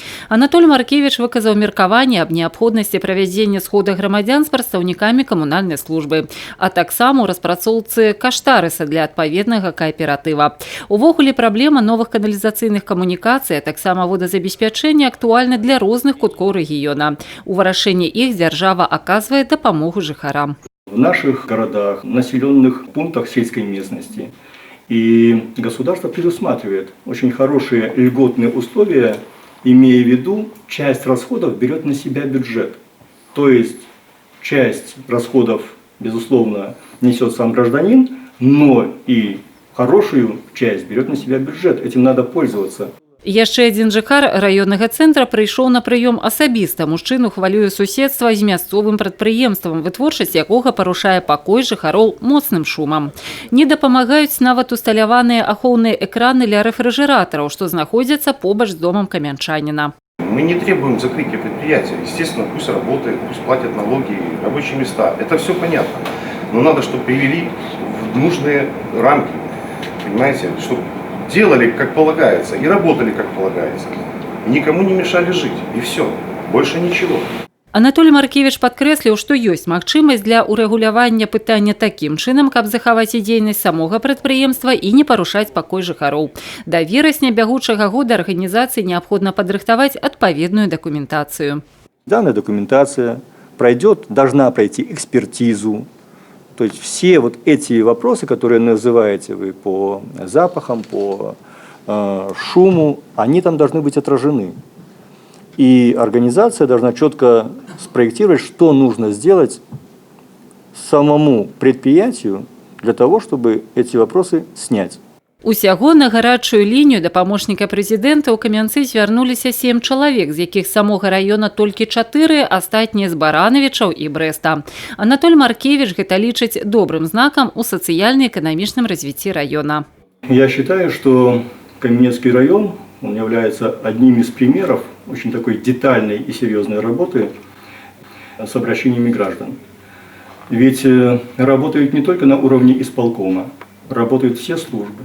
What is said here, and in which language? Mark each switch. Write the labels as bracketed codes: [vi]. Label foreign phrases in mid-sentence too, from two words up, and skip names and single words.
[be] Анатолий Маркевич выказаў меркаванне аб неабходнасці правядзення схода грамадзян з прадстаўнікамі камунальнай службы, а таксама ў распрацоўцы каштарыса для адпаведнага кааператыва. Увогуле праблема новых каналізацыйных камунікацый, а таксама водазабеспячэння актуальна для розных куткоў рэгіёна. У вырашэнні іх дзяржава аказвае дапамогу жыхарам. [ru] В наших городах, населенных пунктах сельской местности, и государство предусматривает очень хорошие льготные условия, имея в виду, часть расходов берет на себя бюджет. То есть часть расходов, безусловно, несет сам гражданин, но и хорошую часть берет на себя бюджет. Этим надо пользоваться. [be] Яшчэ адзін жыхар раённага цэнтра прыйшоў на прыём асабіста. Мужчыну хвалюе суседства з мясцовым прадпрыемствам, вытворчасць якога парушае пакой жыхароў моцным шумам. Не дапамагаюць нават усталяваныя ахоўныя экраны для рэфрыжэратараў, што знаходзяцца побач з домам камянчаніна. [ru] Мы не требуем закрытия предприятия. Естественно, пусть работает, пусть платят налоги, рабочие места. Это все понятно. Но надо, чтобы привели в нужные рамки. Понимаете? Чтобы делали, как полагается, и работали, как полагается. Никому не мешали жить. И все. Больше ничего. [be] Анатолий Маркевич падкрэсліў, што ёсць магчымасць для ўрэгулявання пытання такім чынам, каб захаваць і дзейнасць самога прадпрыемства і не парушаць пакой жыхароў. Да верасня бягучага года арганізацыі неабходна падрыхтаваць адпаведную дакументацыю. [ru] Данная документация должна пройти экспертизу. То есть все вот эти вопросы, которые называете вы по запахам, по шуму, они там должны быть отражены. И организация должна четко спроектировать, что нужно сделать самому предприятию для того, чтобы эти вопросы снять. [be] Усяго на гарачую лінію да памочніка прэзідэнта ў Камянцы звярнуліся 7 чалавек, з якіх самога раёна толькі 4, астатнія з Баранавічаў і Брэста. Анатолий Маркевич гэта лічыць добрым знакам у сацыяльна-эканамічным развіцці района. [ru] Я считаю, что Каменецкий район он является одним из примеров очень такой детальной и серьезной работы с обращениями граждан. Ведь работают не только на уровне исполкома, работают все службы.